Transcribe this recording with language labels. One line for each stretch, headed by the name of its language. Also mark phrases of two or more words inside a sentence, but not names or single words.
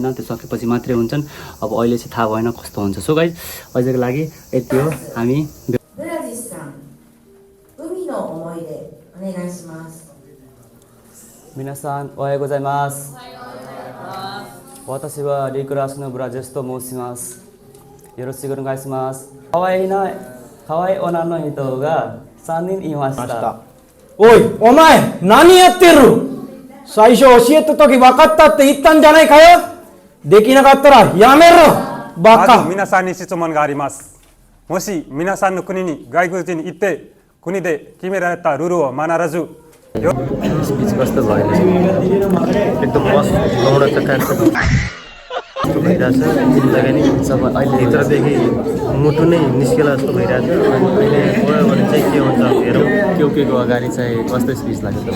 Nepali: त्यो सकेपछि मात्रै हुन्छन्। अब अहिले चाहिँ थाहा भएन कस्तो हुन्छ।
English: So guys
Nepali: अहिलेको लागि यति हो। हामी
Japanese: 皆さんおはようございます. वताशी wa Rikurashino Burajesh to moushimasu. よろしくお願いします. 可愛い女の人が3人いました。おい、お前何やってる？最初教えた時分かったって言ったんじゃないかよ。できなかったらやめろ。バカ。皆さんに質問があります。もし皆さんの国に外国人に行って国で決められたルールを守らず
Nepali: स्पिच कस्तो भयो एकदम मस्त लौडा चट्टान भइरहेछ जिन्दगी नै सब अहिले भित्रदेखि मुटु नै निस्केला जस्तो भइरहेछ। अहिले गयो भने चाहिँ के हुन्छ हेरौँ। क्युकेको अगाडि चाहिँ कस्तो स्पिच लाग्यो त?